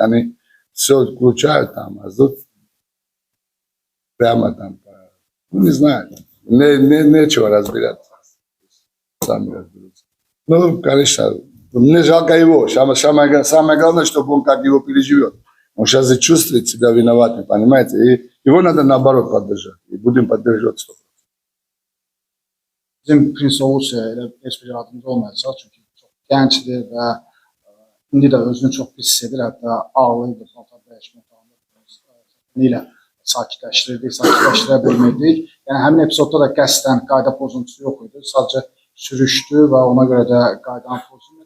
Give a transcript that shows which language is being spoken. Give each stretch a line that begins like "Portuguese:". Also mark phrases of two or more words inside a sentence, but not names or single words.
Russian: Они все включают там, а тут прямо там, ну, не знаю, нечего разбираться. Сами разберутся. Ну, конечно, мне жалко его. Самое главное, чтобы он как его переживет. Он сейчас и чувствует себя виноватым, понимаете? И Его надо наоборот поддержать. И будем поддерживать 100%.
Azerbaijani: Bizim Prince Oğuz elə heç bir yardımcı olmayacaq, çünki çox gəncdir və indi də özünü çox pis hiss edir, hətta ağlayırdı, paltar dəyişmə ilə sakitləşdirə bilmirdik. Yəni həmin epizodda da qəsdən qayda pozuntusu yox idi, sadəcə sürüşdü və ona görə də qaydanı pozuldu.